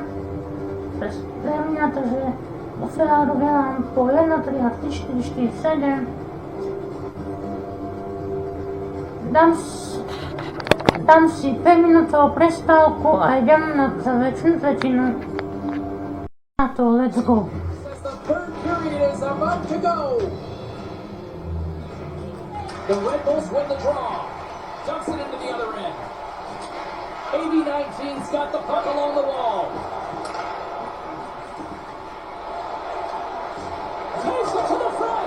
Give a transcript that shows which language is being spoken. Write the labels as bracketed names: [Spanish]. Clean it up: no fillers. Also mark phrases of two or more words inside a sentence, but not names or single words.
[Slovak] Pre mňa to, že vo finále vyhrám po 1, 3 a 3, 4, 4, 7. Dám si 5 minútovú prestávku a idem na záverečnú tretinu. A to [English] let's go. As the third period is about to go. The Red Bulls win the draw. Dumps it into the other end. AB-19's got the puck along the wall. Takes it to the front.